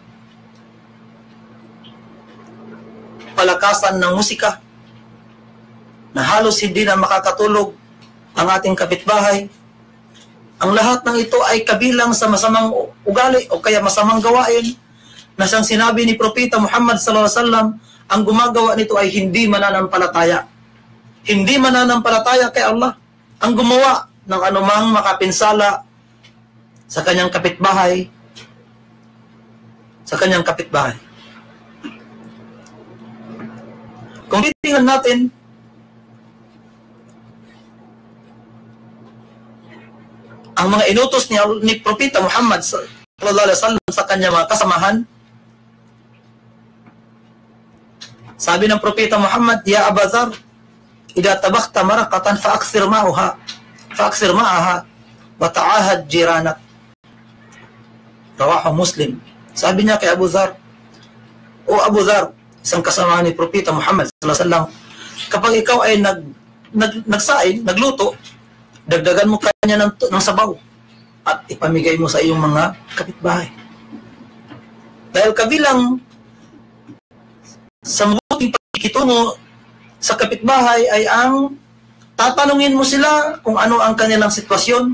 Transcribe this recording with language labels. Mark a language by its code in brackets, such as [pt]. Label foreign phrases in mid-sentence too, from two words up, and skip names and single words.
[tl] Palakasan ng musika na halos hindi na makakatulog ang ating kapitbahay. Ang lahat ng ito ay kabilang sa masamang ugali o kaya masamang gawain na siyang sinabi ni Propeta Muhammad [ar] صلى الله عليه وسلم, [tl] ang gumagawa nito ay hindi mananampalataya. Hindi mananampalataya kay Allah ang gumawa ng anumang makapinsala sa kanyang kapitbahay, Kung titingnan natin, ang mga inutos ni Propeta Muhammad [ar] صلى الله عليه وسلم [tl] sa kanyang mga kasamahan, sabi ng Propeta Muhammad, [ar] يا أبا ذر إذا طبخت مرقة فأكثر ماءها وتعاهد جيرانك. رواه مسلم. [tl] Sabi niya kay Abu Dharr, O Abu Dharr, isang kasama ni Propeta Muhammad [ar] صلى الله عليه وسلم, [tl] kapag ikaw ay nagsaing, nagluto, dagdagan mo kanya ng sabaw at ipamigay mo sa iyong mga kapitbahay. Dahil kabilang sa mabuting pakikitungo sa kapitbahay ay ang tatanungin mo sila kung ano ang kanilang sitwasyon.